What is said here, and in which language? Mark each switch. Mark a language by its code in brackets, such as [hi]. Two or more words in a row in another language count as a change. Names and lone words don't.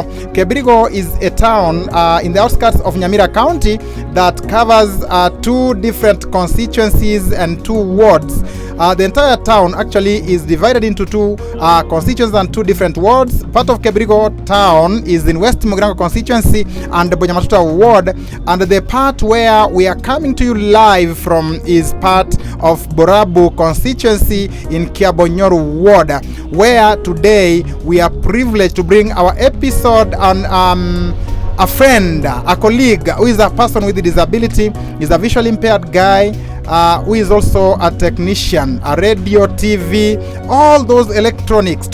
[en] Kebirigo is a town in the outskirts of Nyamira County that covers two different constituencies and two wards. The entire town actually is divided into two constituencies and two different wards. Part of Kebirigo town is in West Mugirango constituency and the Bonyamatuta ward, and the part where we are coming to you live from is part of Borabu constituency in Kiabonyoru ward, where today we are privileged to bring our episode on a friend, a colleague who is a person with a disability, is a visually impaired guy, who is also a technician, a radio, TV, all those electronics.